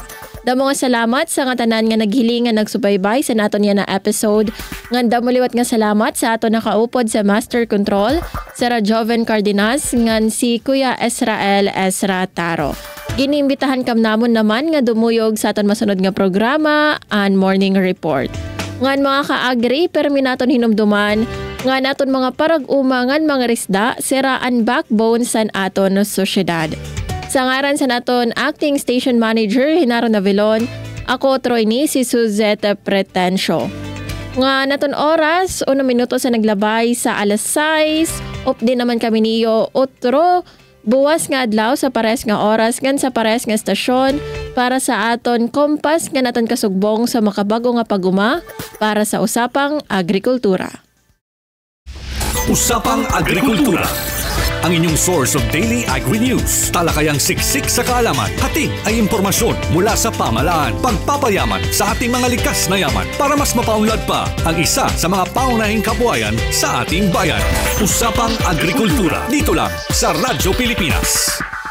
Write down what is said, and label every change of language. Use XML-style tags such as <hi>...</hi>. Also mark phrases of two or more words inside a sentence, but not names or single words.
<war>Damo nga salamat sa nga tanan nga naghiling nga nagsubaybay sa naton yan na episode. Ngan damo liwat nga salamat sa aton nakaupod sa Master Control, Sir Joven Cardenas, ngan si Kuya Israel Ezra Taro. Giniimbitahan kam namon naman nga dumuyog sa aton masunod nga programa and morning report. Ngan mga ka-agri, permi naton hinumduman nga naton mga parag-umangan mga risda siraan backbone san aton sosyedad. Sa ngaran sa naton acting station manager Hinaro Navilon, ako Troy ni si Suzette Pretencio. Nga naton oras, 1 minuto sa naglabay sa alas 6, din naman kami niyo otro buwas nga adlaw sa pares nga oras ngan sa pares nga estasyon para sa aton kompas nga naton kasugbong sa makabago nga paguma para sa Usapang Agrikultura.</war> <tl>Usapang Agrikultura. Ang inyong</tl> <en>source of daily agri-news.</en> <tl>Talakayang siksik sa kaalaman. Hatid ay impormasyon mula sa pamahalaan. Pagpapayaman sa ating mga likas na yaman para mas mapaunlad pa ang isa sa mga paunahing kabuhayan sa ating bayan. Usapang Agrikultura. Dito lang sa Radyo Pilipinas.</tl>